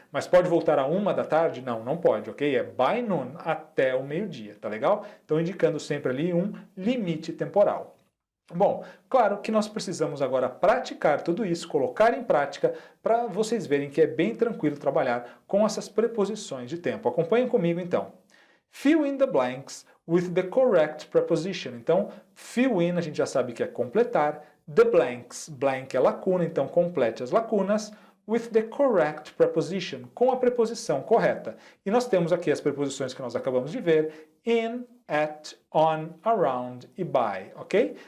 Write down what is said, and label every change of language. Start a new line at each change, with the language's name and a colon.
Portuguese: Mas pode voltar à 1 da tarde? Não, não pode, ok? É
English: by noon,
Portuguese: até o meio-dia, tá legal? Então indicando sempre ali um limite temporal. Bom, claro que nós precisamos agora praticar tudo isso, colocar em prática, para vocês verem que é bem tranquilo trabalhar com essas preposições de tempo. Acompanhem comigo então.
English: Fill in the blanks with the correct preposition.
Portuguese: Então, fill in a gente já sabe que é completar.
English: The blanks,
Portuguese: blank é lacuna, então complete as lacunas.
English: With the correct preposition,
Portuguese: com a preposição correta. E nós temos aqui as preposições que nós acabamos de ver, in, at, on, around e by, ok?